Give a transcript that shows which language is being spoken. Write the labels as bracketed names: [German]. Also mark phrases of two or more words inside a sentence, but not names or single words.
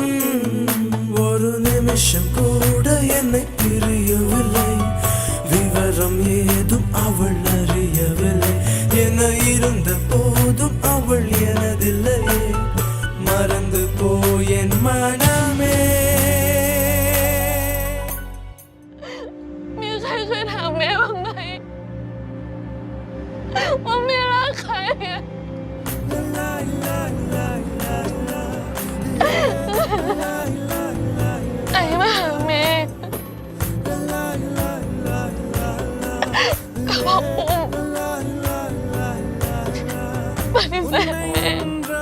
[Tamil] ஒரு நிமிஷம் கூட என்னை பிரியவில்லை, விவரம் ஏதும் அவள் அறியவில்லை. என இருந்த போதும் அவள் எனதில்லையே, மறந்து போய் என் மனமே. [Thai] มีใครเคยถามแม่บ้างไหมว่าแม่รักใครไอ้มาหาแม่ก็บอกอุ้มปฏิเสธแม่